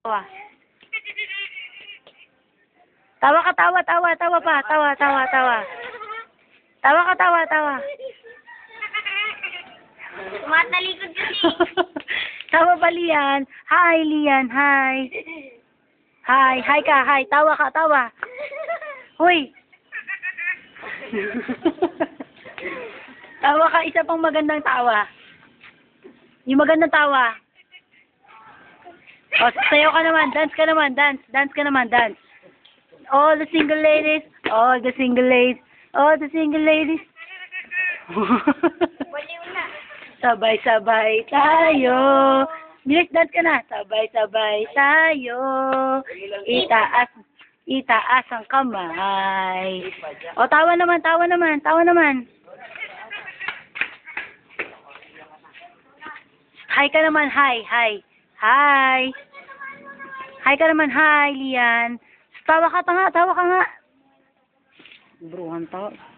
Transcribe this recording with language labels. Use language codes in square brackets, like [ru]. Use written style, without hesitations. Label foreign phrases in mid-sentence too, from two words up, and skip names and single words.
[tl] Tawa. Tawa ka, tawa, tawa, tawa pa. Tawa, tawa, tawa. Tawa ka, tawa, tawa. Matalikod kasi. Tawa ba, Lian? Hi, Lian. Hi. Hi. Hi ka. Hi. Tawa ka, tawa. Hoy. Tawa ka. Isa pang magandang tawa. Yung magandang tawa. O, sayaw ka naman. Dance ka naman. Dance. Dance ka naman. Dance. [en] All the single ladies. All the single ladies. All the single ladies. [tl] Baliw na. Sabay-sabay tayo. Bilis, dance ka na. Sabay-sabay tayo. Itaas. Itaas ang kamay. O, tawa naman. Tawa naman. Tawa naman. Hi ka naman. Hi. Hi. Hi. Hi ka naman. Hi, Lian. Tawa ka nga. Tawa ka nga. Bruhan tawa.